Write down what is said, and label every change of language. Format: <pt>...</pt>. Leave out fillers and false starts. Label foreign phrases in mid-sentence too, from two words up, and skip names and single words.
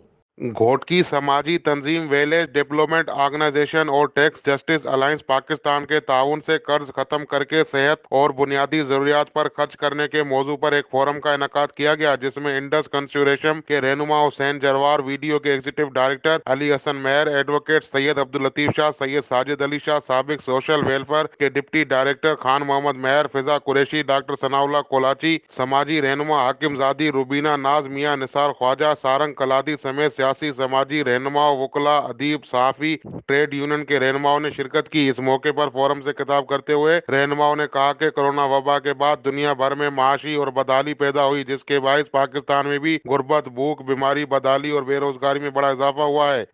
<ur>گھوٹکی سماجی تنظیم ولیج ڈیولپمنٹ آرگنائزیشن اور ٹیکس جسٹس الائنس پاکستان کے تعاون سے قرض ختم کرکے صحت اور بنیادی ضروریات پر خرچ کرنے کے موضوع پر ایک فورم کا انعقاد کیا گیا، جس میں انڈس کنسورشیم کے رہنما حسین جروار، وی ڈی او کے</ur> <en>executive director</en> <ur>علی حسن مہر، ایڈووکیٹ سید عبداللطیف شاہ، سید ساجد علی شاہ, سابق</ur> <en>social welfare</en> <ur>کے</ur> <en>deputy director</en> <ur>خان محمد مہر، فضا قریشی، ڈاکٹر ثناءاللہ کولاچی، سماجی رہنما حاکم زادی، روبینہ ناز، میاں نثار خواجہ، سارنگ کلادی سمیت سیاسی سماجی رہنماؤں، وکلا، ادیب، صحافی,</ur> <en>trade union</en> <ur>کے رہنماؤں نے شرکت کی. اس موقع پر فورم سے خطاب کرتے ہوئے رہنماؤں نے کہا کہ کورونا وبا کے بعد دنیا بھر میں معاشی اور بدحالی پیدا ہوئی، جس کے باعث پاکستان میں بھی غربت، بھوک، بیماری، بدحالی اور بے روزگاری میں بڑا اضافہ ہوا ہے.</ur>